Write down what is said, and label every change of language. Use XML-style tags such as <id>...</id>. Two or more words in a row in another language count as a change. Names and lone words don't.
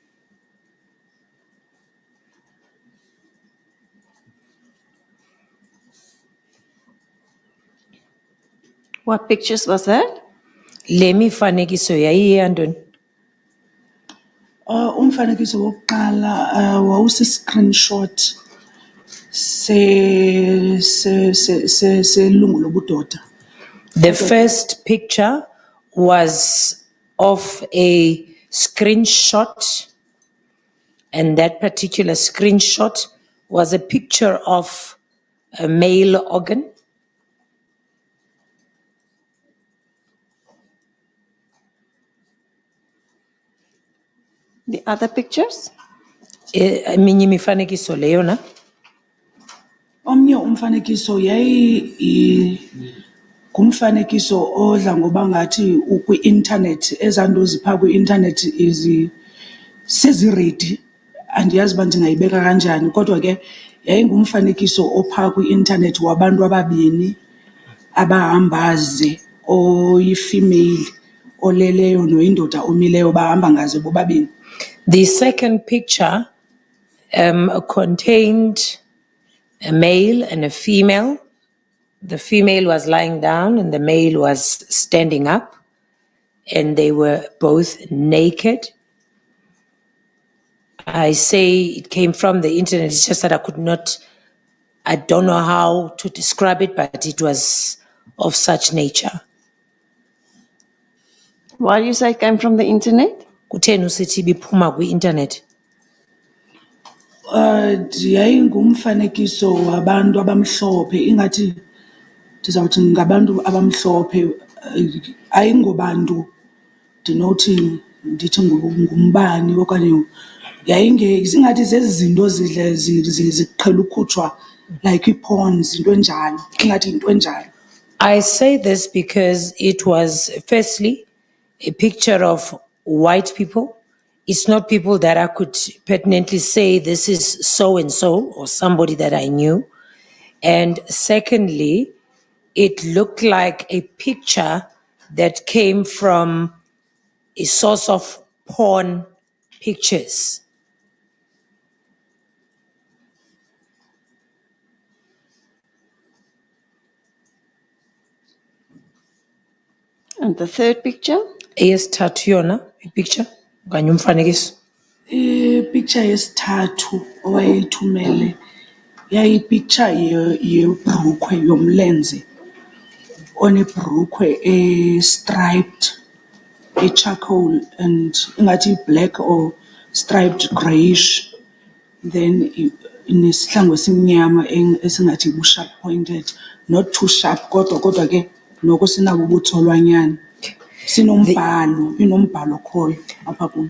<en>What pictures was that?</en> <xh>Le mifanekiso yayiyantoni? Umfanekiso wokuqala wawusi-screenshot selungu lobudoda.</xh> <en>The first picture was of a screenshot, and that particular screenshot was a picture of a male organ. The other pictures?</en> <xh>Eminye imifanekiso leyo na? Omnye umfanekiso ngumfanekiso odla ngoba ngathi ukwi-internet, ezanto zipha kwi-internet seziredi, andiyazi uba ndingayibeka kanjani, kodwa ke yayingumfanekiso opha kwi-internet wabantu ababini abahambaze, oyi-female oleleyo noyindoda omileyo bahamba ngaze bobabini.</xh> <en>The second picture contained a male and a female. The female was lying down and the male was standing up, and they were both naked. I say it came from the internet, it's just that I don't know how to describe it, but it was of such nature. Why do you say it came from the internet?</en> <xh>Kutheni usithi biphuma kwi-internet? Yayingumfanekiso wabantu abamhlophe, ingathi ndizawuthi ngabantu abamhlophe, ayingobantu ndinothi ndithi ngumbani okanye ingathi zezi zinto ziqhela ukhutshwa like ii-porns, into enjalo, ingathi into enjalo.</xh> <en>I say this because it was firstly a picture of white people. It's not people that I could pertinently say this is so and so or somebody that I knew. And secondly, it looked like a picture that came from a source of porn pictures. And the third picture?</en> <xh>Eyesithathu yona picture okanye umfanekiso. Picture yesithathu owayithumele yayipicture yebhrukhwe yomlenze onebhrukhwe</xh> <en>striped, charcoal, and</en> <xh>ingathi</xh> <en>black or striped grayish,</en> <xh>then inesihlangu esimnyama esingathi bu-</xh> <en>sharp pointed, not too sharp</en> <xh>kodwa ke noko sinabo ubutsolwanyana, inombhalo khoyo apha kum.</xh>